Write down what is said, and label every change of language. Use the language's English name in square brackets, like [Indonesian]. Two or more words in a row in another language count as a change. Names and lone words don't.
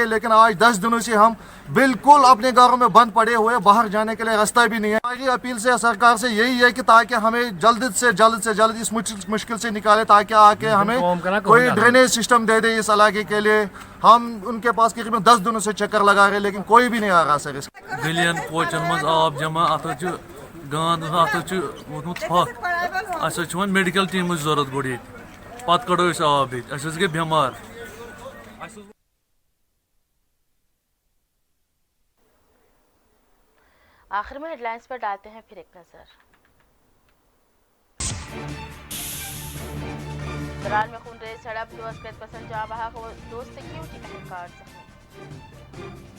[Hindi] लेकिन आज 10 दिनों से हम बिल्कुल अपने घरों में बंद पड़े हुए, बाहर जाने के लिए रास्ता भी नहीं है। हमारी अपील से सरकार से यही है कि ताकि हमें जल्द से जल्द इस मुश्किल से निकाले, ताकि आके हमें कोई [English] drainage system [Hindi] दे दे इस इलाके के लिए। हम उनके पास करीबन 10 दिनों से चक्कर लगा रहे, लेकिन कोई भी नहीं आ रहा सर। [Kashmiri] गलियन कोचन मज आब जमा अत गांद अत वोत [English] medical team [Kashmiri] जरूरत गोड़ ये पत कड़ो आब ये गए बेमार। [Hindi] आखिर में हेडलाइंस पर डालते हैं फिर एक नजर। दरार में खूनरेज झड़प, 2 अस्कर पसंद जा बहा, 2 सिक्योरिटी एहलकार जख्मी।